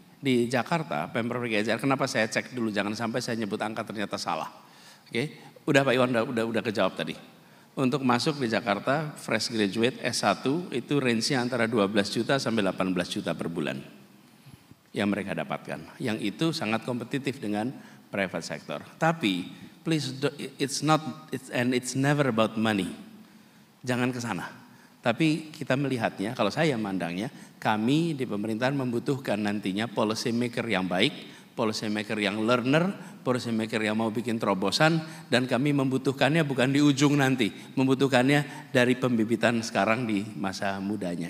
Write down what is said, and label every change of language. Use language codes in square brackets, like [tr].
[id] Di Jakarta, Pemprov DKI Jakarta, kenapa saya cek dulu, jangan sampai saya nyebut angka ternyata salah. Oke, udah Pak Iwan udah kejawab tadi. Untuk masuk di Jakarta, fresh graduate S1 itu range-nya antara 12 juta sampai 18 juta per bulan yang mereka dapatkan. Yang itu sangat kompetitif dengan private sector. [en] Tapi please, it's never about money. [id] Jangan ke sana. Tapi kita melihatnya, kalau saya mandangnya, kami di pemerintahan membutuhkan nantinya policy maker yang baik, policy maker yang learner, policy maker yang mau bikin terobosan, dan kami membutuhkannya bukan di ujung nanti, membutuhkannya dari pembibitan sekarang di masa mudanya.